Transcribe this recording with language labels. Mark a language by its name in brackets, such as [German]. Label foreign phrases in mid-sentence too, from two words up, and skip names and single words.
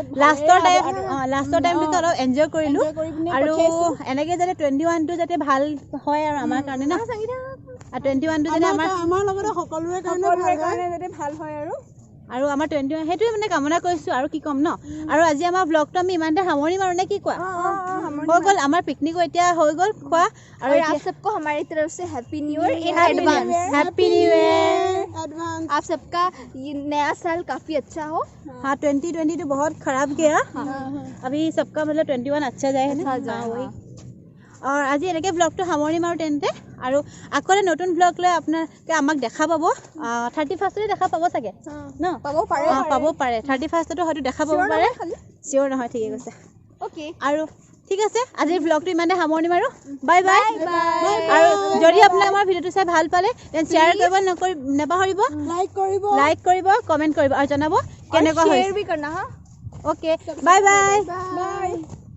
[Assamese] লাষ্টৰ টাইমটো অলপ এনজয় কৰিলো আৰু এনেকে যাতে 21 টো যাতে ভাল হয় আৰু আমাৰ কাৰণে না আৰু 21 টো যাতে আমাৰ লগতে সকলোৰে কাৰণে যাতে ভাল হয় আৰু আমাৰ 21 হেতুৱে মানে কামনা কৰিছো আৰু কি কম ন আৰু আজি আমাৰ ব্লগটো আমি ইমানতে সামৰি মাৰো নে কি কোৱা হৈ গ'ল আমাৰ পিকনিকো এতিয়া হৈ গ'ল খোৱা আৰু [Hindi] और आप सबको हमारी तरफ से [English] happy new year in advance happy new year [Hindi] आप सबका ये नया साल काफी अच्छा हो हाँ 2020 तो बहुत खराब गया अभी सबका मतलब 21 अच्छा जाए है ना हाँ वही और [Assamese] আজি এনেকৈ ব্লগটো সামৰি মাৰো তেন্তে আৰু আকলে নতুন ব্লগ লৈ আপোনালোকে আমাক দেখা পাব 31তে দেখা পাব চাগে ন পাব পাৰে পাব পাৰে 31তে হয়তো দেখা পাব পাৰে চিওৰ নহয় ঠিকে কৈছে ओके আৰু ঠিক আছে আজিৰ ব্লগটো ইমানে সামৰণি মাৰো বাই বাই আৰু যদি আপোনালোকে আমাৰ ভিডিঅ'টো চাই ভাল পালে তেন শ্বেয়াৰ কৰিব নেপাহৰিব লাইক কৰিব কমেন্ট কৰিব আৰু জনাব কেনেকুৱা হৈছে [Hindi] शेयर भी करना हाँ [English] okay bye bye [Assamese] বাই